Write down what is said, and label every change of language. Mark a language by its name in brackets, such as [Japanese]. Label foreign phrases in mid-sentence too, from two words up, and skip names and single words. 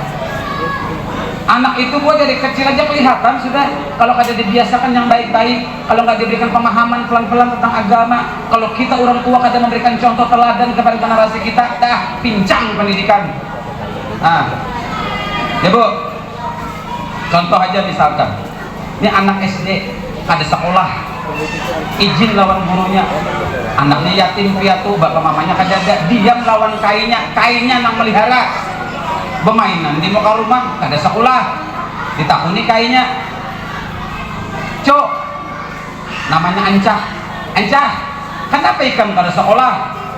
[Banjar] Anak itu gua dari kecil aja kelihatan sudah, kalau kada dibiasakan yang baik-baik, kalau nggak diberikan pemahaman pelan-pelan tentang agama, kalau kita orang tua kada memberikan contoh teladan kepada generasi kita, dah pincang pendidikan. Nah, ya Bu, contoh aja misalkan, ini anak SD ada sekolah, izin lawan gurunya, anaknya yatim piatu, bapak mamanya kagak, diam lawan kainnya nang melihara, bermainan di muka rumah, ada sekolah, ditakuni kainnya, cok, namanya Ancah, kenapa ikam kada sekolah?